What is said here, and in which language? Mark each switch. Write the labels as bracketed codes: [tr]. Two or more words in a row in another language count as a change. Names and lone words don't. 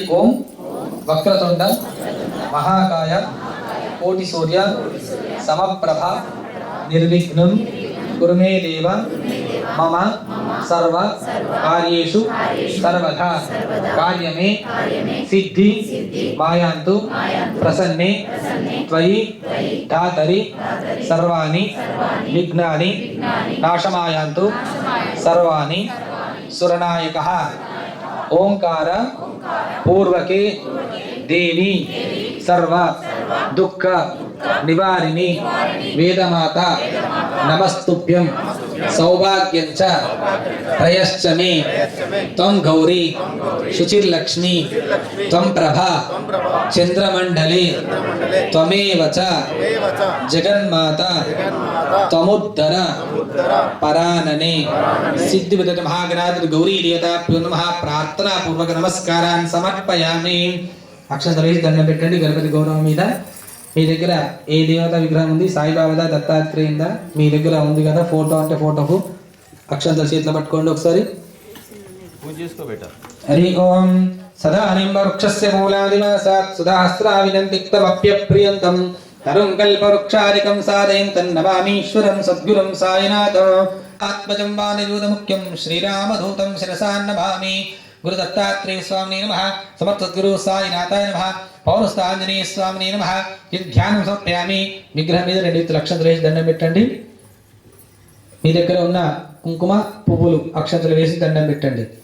[sa] ఓం వక్రతుండ మహాకాయ కోటి సూర్య సమప్రభ నిర్విఘ్నం కురుమే దేవ మమ సర్వ కార్యేషు సర్వదా కార్యమే సిద్ధి మాయాంతు ప్రసన్నే త్వయి ధాతరి సర్వాణి విఘ్నాని నాశమాయాంతు సర్వాణి సురనాయకః. ఓంకార పూర్వకే దేవి సర్వ దుఃఖ నివారిణి వేదమాత నమస్తుభ్యం सौभाग्यं च त्रयश्च मे त्वं गौरी शुचिर्लक्ष्मी त्वं प्रभा चंद्रमंडले त्वमेव च जगन्माता त्वमुद्धर परानने सिद्धिविदग्ध महागणाधिपति गौरी देवताभ्यो नमः प्रार्थना पूर्वक नमस्कारान् समर्पयामि [te] అక్షంతలు వేసి దండం పెట్టండి గణపతి గౌరవం మీద మీ దగ్గర ఏ దేవత విగ్రహం ఉంది సాయిబాబాదా దత్తాత్రేయందా మీ దగ్గర ఉంది కదా ఫోటో అంటే ఫోటోకు అక్షంతలు చేతిలో పట్టుకోండి ఒకసారి పూజ చేసుకోబెట్ట [sa] హరి ఓం సదా నింబ వృక్షస్య మూలాదివాసాత్ సుధాస్త్రావినంతిక్తమప్యప్రియంతం తరుం కల్పవృక్షాదికం సాదయం తన్నమామీశ్వరం సద్గురం సాయినాథం ఆత్మజం వానయూత ముఖ్యం శ్రీరామదూతం శిరసా నమామి గురు దత్తాత్రేయ స్వామినే నమః సమర్థ సద్గురు సాయినాథాయ నమః పౌరస్త ఆంజనేయ స్వామినే నమః [te] ఇది ధ్యానం సమర్పయామి విగ్రహం మీద 2 అక్షంతలు వేసి దండం పెట్టండి [sa] మీ దగ్గర ఉన్న కుంకుమ పువ్వులు అక్షంతలు వేసి దండం పెట్టండి